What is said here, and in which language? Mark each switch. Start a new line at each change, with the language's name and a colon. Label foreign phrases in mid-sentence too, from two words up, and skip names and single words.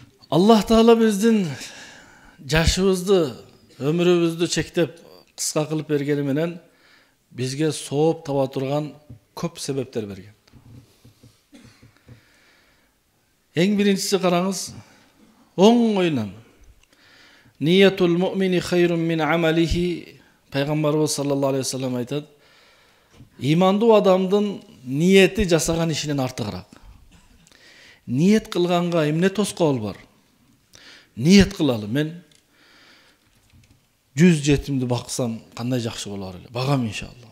Kyrgyz: Аллах Таала биздин жашыбызды, өмүрүбүздү чектеп кыска кылып бергени менен бизге sooп таба турган көп себептер берген. Эң биринчиси караңыз, оң ойнан.
Arabic: نية المؤمن خير من عمله.
Kyrgyz: Пайгамбарыбыз
Arabic: صلى الله عليه وسلم
Kyrgyz: айтат, имандуу адамдын ниети жасаган ишинен артыгыраак. Ниет кылганга эмне тоскоол бар? Ниет кылалы, мен 100 жетимди баксам кандай жакшы болор эле. Багам иншалла.